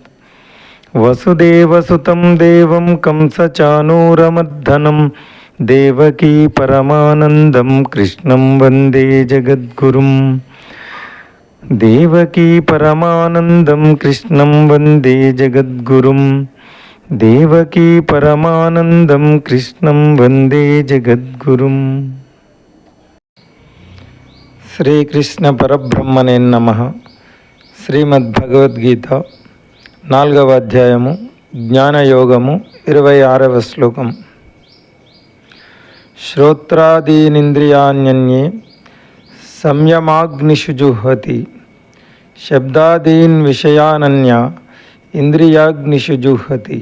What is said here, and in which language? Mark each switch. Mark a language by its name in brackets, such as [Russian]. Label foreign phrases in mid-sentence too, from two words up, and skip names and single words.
[Sanskrit] वसुदेवसुतं देवं कंसचाणूरमर्दनं देवकी परमानन्दं कृष्णं वन्दे जगद्गुरुं। देवकी परमानन्दं कृष्णं वन्दे जगद्गुरुं। देवकी परमानंदं कृष्णं वंदे जगद्गुरुं। శ్రీకృష్ణ పరబ్రహ్మణే నమః. [Telugu] శ్రీమద్భగవద్గీత 4వ అధ్యాయము జ్ఞానయోగము 26వ శ్లోకం. [Sanskrit] శ్రోత్రాదీనింద్రియాణ్యన్యే సంయమాగ్నిషు జుహ్వతి శబ్దాదీన్ విషయానన్య ఇంద్రియాగ్నిషు జుహ్వతి.